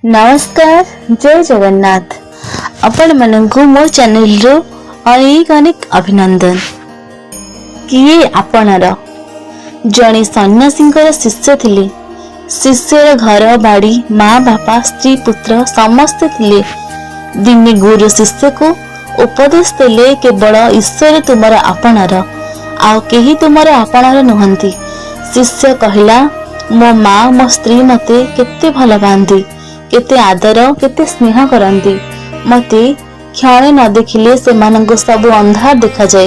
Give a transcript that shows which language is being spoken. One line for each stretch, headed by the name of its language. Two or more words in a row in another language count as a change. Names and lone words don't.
Odia: ନମସ୍କାର ଜୟ ଜଗନ୍ନାଥ ଆପଣ ମାନଙ୍କୁ ମୋ ଚ୍ୟାନେଲ ର ଅନେକ ଅନେକ ଅଭିନନ୍ଦନ। କିଏ ଆପଣର ଜଣେ ସନ୍ନ୍ୟାସୀଙ୍କର ଶିଷ୍ୟ ଥିଲେ। ଶିଷ୍ୟର ଘର ବାଡ଼ି ମାଁ ବାପା ସ୍ତ୍ରୀ ପୁତ୍ର ସମସ୍ତେ ଥିଲେ। ଦିନେ ଗୁରୁ ଶିଷ୍ୟ କୁ ଉପଦେଶ ଦେଲେ କେବଳ ଈଶ୍ୱର ତୁମର ଆପଣାର ଆଉ କେହି ତୁମର ଆପଣାର ନୁହଁନ୍ତି। ଶିଷ୍ୟ କହିଲା ମୋ ମାଁ ମୋ ସ୍ତ୍ରୀ ମତେ କେତେ ଭଲ ପାଆନ୍ତି, କେତେ ଆଦର କେତେ ସ୍ନେହ କରନ୍ତି। ମତେ କ୍ଷଣେ ନ ଦେଖିଲେ ସେମାନଙ୍କୁ ସବୁ ଅନ୍ଧାର ଦେଖା ଯାଏ।